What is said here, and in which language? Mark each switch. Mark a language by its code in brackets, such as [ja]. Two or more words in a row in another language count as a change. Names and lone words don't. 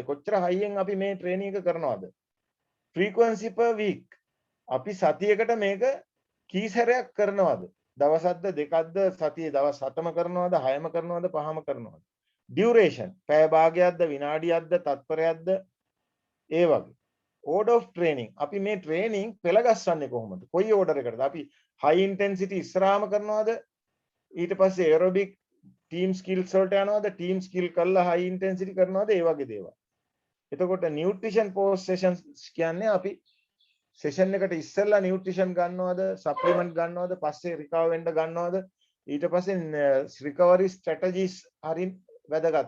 [si] කොච්චර හයියෙන් අපි මේ ට්‍රේනින් එක කරනවද? [en] frequency per week. [si] අපි සතියකට මේක කී සැරයක් කරනවද? දවසක්ද දෙකක්ද සතියේ දවස් 7ම කරනවද 6ම කරනවද 5ම කරනවද? ඩියුරේෂන් පැය භාගයක්ද විනාඩියක්ද තත්පරයක්ද ඒ වගේ. [en] order of training [si] අපි මේ ට්‍රේනින් පෙළ ගස්වන්නේ කොහොමද? කොයි order එකටද? අපි [en] high intensity [si] ඉස්සරහාම කරනවද? ඊට පස්සේ [en] aerobic team skills [si] වලට යනවද? [en] team skill [si] කරලා [en] high intensity [si] කරනවද? ඒ වගේ දේවල්. එතකොට [en] nutrition post sessions [si] කියන්නේ අපි සෙෂන් එකට ඉස්සෙල්ලා නියුට්‍රිෂන් ගන්නවද සප්ලිමන්ට් ගන්නවද පස්සේ රිකවර් වෙන්න ගන්නවද ඊට පස්සේ [en] recovery strategies [si] හරින් වැදගත්.